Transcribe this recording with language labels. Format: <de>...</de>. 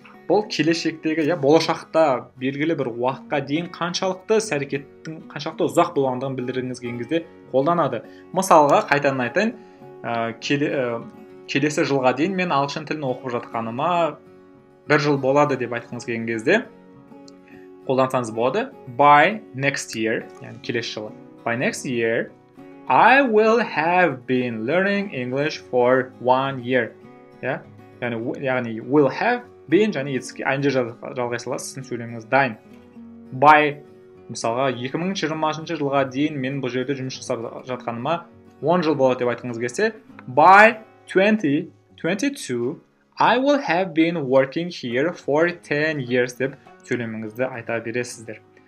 <kk>бұл келешектегі болашақта белгілі бір уақытқа дейін қаншалықты іс-әрекеттің қаншалықты ұзақ болғандығын білдіргіңіз келген кезде қолданады. Мысалға қайтадан айтайын, келесі жылға дейін мен ағылшын тілін оқып жатқаныма 1 жыл болады деп айтқыңыз келген кезде қолдансаңыз болады.</kk> <en>By next year,</en> <kk>яғни келесі жылы.</kk> <en>By next year, I will have been learning English for 1 year.</en> <kk>Яғни</kk> <en>will have been</en> <kk>және ING жалғайсыла сіздің сөйлеміңіз дайын. By, мысалға 2020 жылға дейін мен бұл жерде жұмыс жасап жатқаныма 10 жыл болады деп айтқыңыз келсе,</kk> <en>by 2022 I will have been working here for 10 years</en> <kk>деп сөйлеміңізді айта бересіздер.</kk>